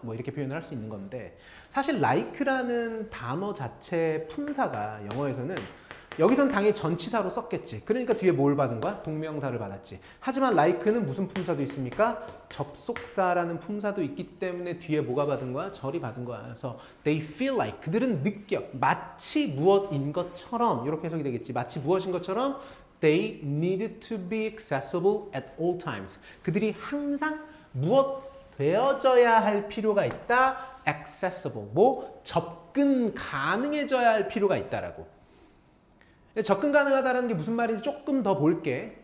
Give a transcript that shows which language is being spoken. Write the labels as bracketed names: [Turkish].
[Korean] 뭐 이렇게 표현을 할 수 있는 건데 사실 like라는 단어 자체 품사가 영어에서는 여기선 당연히 전치사로 썼겠지. 그러니까 뒤에 뭘 받은 거야? 동명사를 받았지. 하지만 like는 무슨 품사도 있습니까? 접속사라는 품사도 있기 때문에 뒤에 뭐가 받은 거야? 절이 받은 거야. 그래서 [English] they feel like [Korean] 그들은 느껴. 마치 무엇인 것처럼 이렇게 해석이 되겠지. 마치 무엇인 것처럼 [English] they need to be accessible at all times. [Korean] 그들이 항상 무엇 되어져야 할 필요가 있다. [English] accessible. [Korean] 뭐 접근 가능해져야 할 필요가 있다라고. 접근 가능하다는 게 무슨 말인지 조금 더 볼게.